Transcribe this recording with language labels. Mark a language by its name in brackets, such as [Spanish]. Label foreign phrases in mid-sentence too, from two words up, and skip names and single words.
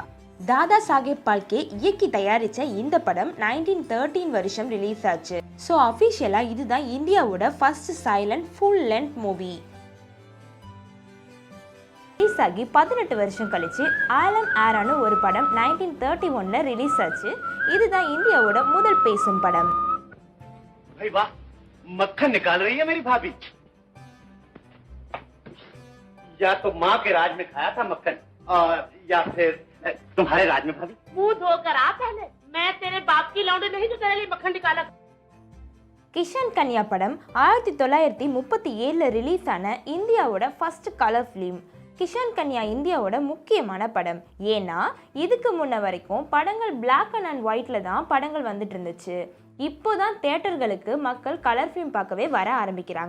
[Tamil] தாதா சாஹேப் பால்கே இயக்கி தயாரித்த இந்த படம் 1913 வருஷம் ரிலீஸ் ஆச்சு. ஸோ அஃபிஷியலாக இதுதான் இந்தியாவோட [English] first silent full length movie. [Tamil] ரிலீஸ் ஆகி 18 வருஷம் கழிச்சு ஆலம் ஆரான்னு ஒரு படம் 1931 ரிலீஸ் ஆச்சு. இதுதான் இந்தியாவோட முதல் பேசும் படம். [Hindi] मक्खन निकाल रही है मेरी भाभी। या तो माँ के राज में खाया था मक्खन, और या फिर तुम्हारे राज में भाभी। मुंह धोकर आ पहले, मैं तेरे बाप की लौंडे नहीं जो तेरे लिए मक्खन निकाला। [Tamil] கிஷன் கன்யா படம் 1937 ரிலீஸ் ஆன இந்தியாவோட [English] first colour film. [Tamil] கிஷன் கன்யா இந்தியாவோட முக்கியமான படம். ஏன்னா இதுக்கு முன்ன வரைக்கும் படங்கள் [English] black and white [Tamil] தான் படங்கள் வந்துட்டு இருந்துச்சு. இப்போதான் தியேட்டர்களுக்கு மக்கள் [English] colour film [Tamil] பார்க்கவே வர ஆரம்பிக்கிறாங்க.